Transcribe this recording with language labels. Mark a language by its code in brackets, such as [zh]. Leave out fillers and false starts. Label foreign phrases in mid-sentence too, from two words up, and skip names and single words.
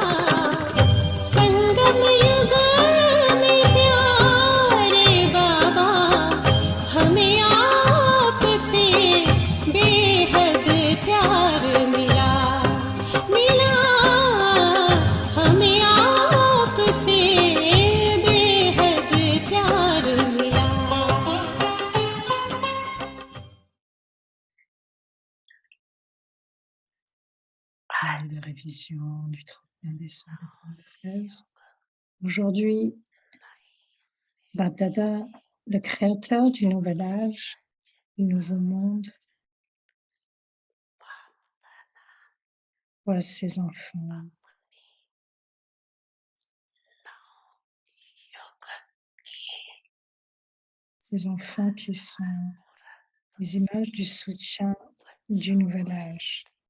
[hi] संगम युग में प्यारे बाबा, हमें आपसे बेहद प्यार मिला, हमें आपसे बेहद प्यार मिला। [fr] De révision du 31 décembre 2013. Aujourd'hui, Bab-Dada, le créateur du nouvel âge, du nouveau monde, voit ses enfants qui sont les images du soutien du nouvel âge.